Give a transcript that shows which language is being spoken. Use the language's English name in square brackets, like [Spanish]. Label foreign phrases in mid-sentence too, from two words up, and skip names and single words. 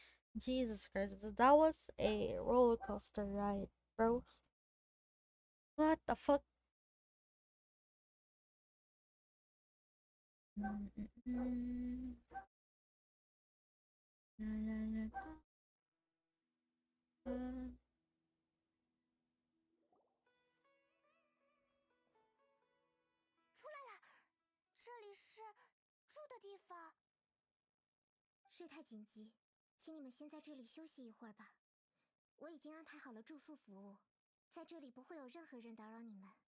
[English] Jesus Christ, that was a roller coaster ride, bro. What the fuck? Mm-mm-mm. La, la, la, la. [Chinese] 出来了，这里是住的地方。事态紧急，请你们先在这里休息一会儿吧。我已经安排好了住宿服务，在这里不会有任何人打扰你们。